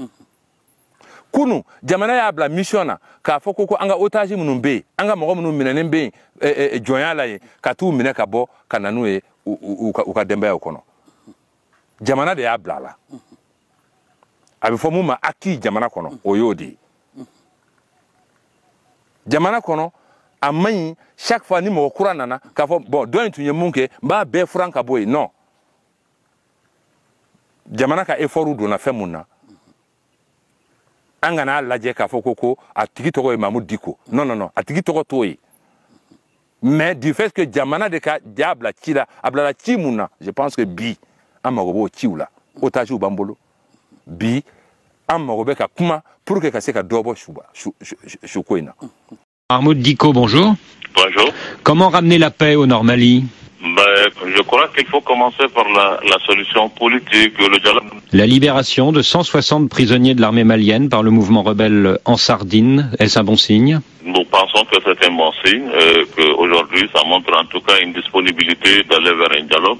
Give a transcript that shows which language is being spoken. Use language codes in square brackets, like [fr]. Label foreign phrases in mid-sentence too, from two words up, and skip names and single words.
[bm] Kunu jamana y'a bila mission na k'a fɔ ko an ka otage minnu bɛ yen an ka mɔgɔ minnu minɛnen bɛ yen jɔnya la yen ka t'u minɛ ka bɔ ka na n'u ye u ka denbayaw kɔnɔ. Jamana de y'a bila a la. A bɛ fɔ mun ma acquis jamana kɔnɔ o y'o de ye. Jamana kɔnɔ a man ɲi [fr] chaque fois [bm] ni mɔgɔ kura nana k'a fɔ bon dɔ in tun ye mun kɛ n b'a bɛɛ furan ka bɔ yen non. Jamana ka effort donna fɛn mun na an kana lajɛ k'a fɔ ko a tigi tɔgɔ ye Mahmoud Dicko [fr] non non non [bm] a tigi tɔgɔ t'o ye. [fr] Mais du fait que [bm] jamana de ka ja bila ci la a bilala ci mun na [fr] je pense que [bm] bi an mago b'o ciw la otage b'an bolo bi an mago bɛ ka kuma [fr] pour que [bm] ka se ka dɔ bɔ su ko in na. [fr] Mahmoud Dicko, bonjour. Bonjour. Comment ramener la paix au Nord-Mali? Je crois qu'il faut commencer par la solution politique, le dialogue. La libération de 160 prisonniers de l'armée malienne par le mouvement rebelle Ansar-Dine, est-ce un bon signe? Nous pensons que c'est un bon signe, qu'aujourd'hui ça montre en tout cas une disponibilité d'aller vers un dialogue.